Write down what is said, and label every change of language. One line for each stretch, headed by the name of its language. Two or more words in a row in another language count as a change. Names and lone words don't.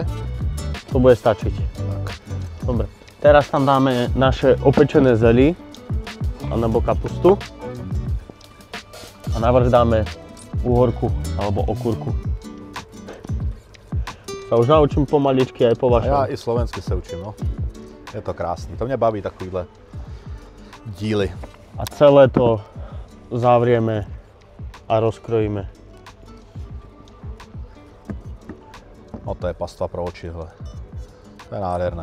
Slovak: To bude stačiť. Tak. Dobre. Teraz tam dáme naše opečené zely alebo kapustu. A navrch dáme uhorku alebo okurku. Sa už naučím pomaličky aj po A vašom.
Czech: já i slovensky se učím, no. Je to krásný. To mě baví takovýhle díly.
Slovak: A celé to zavrieme a rozkrojíme.
Czech: No to je pastva pro oči, hele.
Slovak: To je nádherné.